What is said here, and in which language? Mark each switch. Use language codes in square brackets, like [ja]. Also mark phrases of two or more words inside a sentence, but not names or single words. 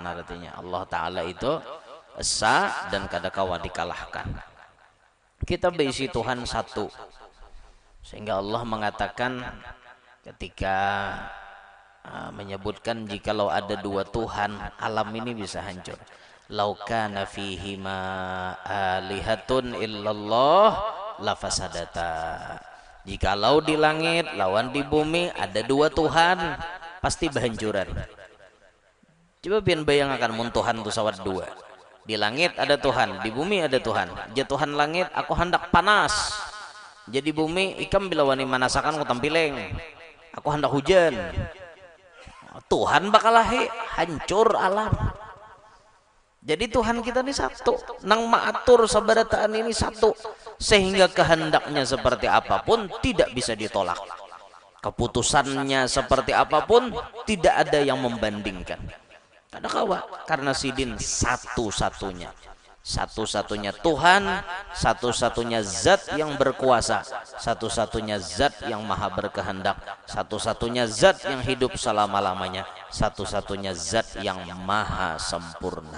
[id] Artinya Allah Ta'ala itu esa dan [bjn] kada kawa [id] dikalahkan. Kita berisi Tuhan satu, sehingga Allah mengatakan ketika menyebutkan jikalau ada dua Tuhan, alam ini bisa hancur. [ar] لو كان فيهما آلهة إلا الله لفسدتا. [id] Jikalau di langit lawan di bumi ada dua Tuhan, pasti berhancuran. [bjn] Coba pian bayangkan mun Tuhan tu sawat dua. Di langit ada Tuhan, di bumi ada Tuhan. Ja Tuhan langit aku hendak panas. Jadi bumi ikam bila wani manasakan ku tampileng. [id] Aku hendak hujan. Tuhan bakal hancur alam. Jadi Tuhan kita ini satu, [bjn] nang maatur sabarataan [id] ini satu, sehingga kehendaknya seperti apapun tidak bisa ditolak. Keputusannya seperti apapun tidak ada yang membandingkan. [bjn] Kada kawa, karena sidin satu-satunya. [id] Satu-satunya Tuhan, satu-satunya zat yang berkuasa, satu-satunya zat yang maha berkehendak, satu-satunya zat yang hidup selama-lamanya, satu-satunya zat yang maha sempurna.